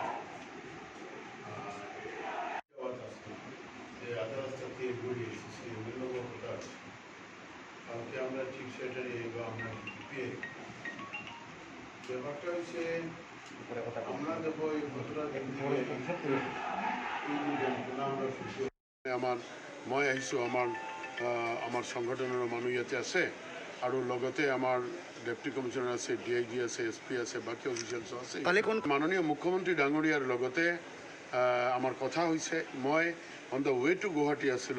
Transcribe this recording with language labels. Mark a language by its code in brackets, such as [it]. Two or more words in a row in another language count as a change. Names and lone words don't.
[bn] যে আধা রাস্তা থেকে ঘুরে এসেছি অন্য কথা আছে। কালকে আমরা [en] chief secretary [bn] বা আমরা পেয়ে ব্যাপারটা হচ্ছে আমরা দেখো এই ঘটনা [as] আমাৰ মই আহিছোঁ আমাৰ সংগঠনৰ মানুহ ইয়াতে আছে আৰু লগতে আমাৰ ডেপুটি কমিশনাৰ আছে, ডিআইজি আছে, এছপি আছে, বাকী অফিচিয়েলছ আছে। মাননীয় মুখ্যমন্ত্ৰী ডাঙৰীয়াৰ লগতে আমাৰ কথা হৈছে, মই [en] on the way to [as] গুৱাহাটী আছিলোঁ।